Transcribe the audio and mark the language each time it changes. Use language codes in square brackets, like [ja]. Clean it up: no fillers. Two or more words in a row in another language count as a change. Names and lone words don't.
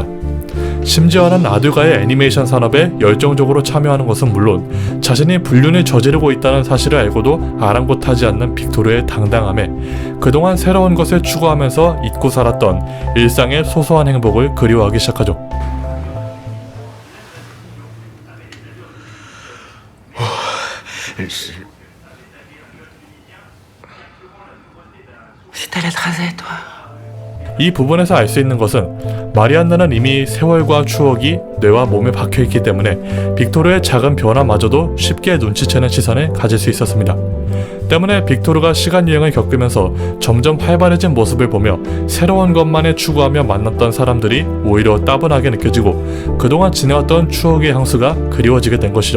[ko] 심지어는 아들과의 애니메이션 산업에 열정적으로 참여하는 것은 물론 자신이 불륜을 저지르고 있다는 사실을 알고도 아랑곳하지 않는 빅토르의 당당함에 그동안 새로운 것을 추구하면서 잊고 살았던 일상의 소소한 행복을 그리워하기 시작하죠. [fr] C'est ta lettre à Z, toi. [ko] 이 부분에서 알 수 있는 것은 마리안느는 이미 세월과 추억이 뇌와 몸에 박혀있기 때문에 빅토르의 작은 변화마저도 쉽게 눈치채는 시선을 가질 수 있었습니다. 때문에 빅토르가 시간여행을 겪으면서 점점 활발해진 모습을 보며 새로운 것만을 추구하며 만났던 사람들이 오히려 따분하게 느껴지고 그동안 지내왔던 추억의 향수가 그리워지게 된 것이죠.